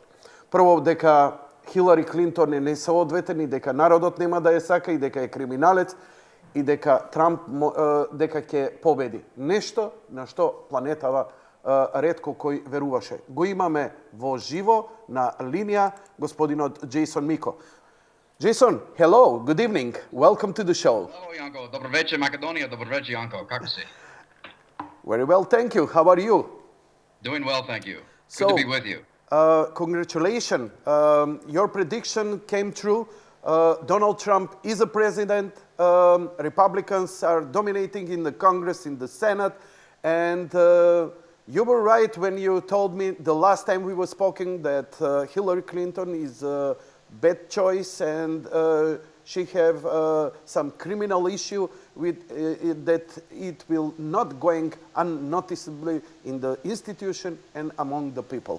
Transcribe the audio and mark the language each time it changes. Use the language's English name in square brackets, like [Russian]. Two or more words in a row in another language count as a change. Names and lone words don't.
[Macedonian] Прво, дека Хилари Клинтон е несоодветен и дека народот нема да ја сака и дека е криминалец, и дека Трамп дека ќе победи. Нешто на што планетава ретко кој веруваше. Го имаме во живо на линија господинот Џејсон Мико. Џејсон, [English] hello, good evening. Welcome to the show. Hello, Janko. [Macedonian] Добро вечер, Македонија. Добро вечер, Јанко. Како си? [English] Very well, thank you. How are you? Doing well, thank you. Good to be with you. Congratulations. Your prediction came true. Donald Trump is a president. Republicans are dominating in the Congress, in the Senate, and you were right when you told me the last time we were speaking that Hillary Clinton is a bad choice and she have some criminal issue with that it will not going unnoticeably in the institution and among the people.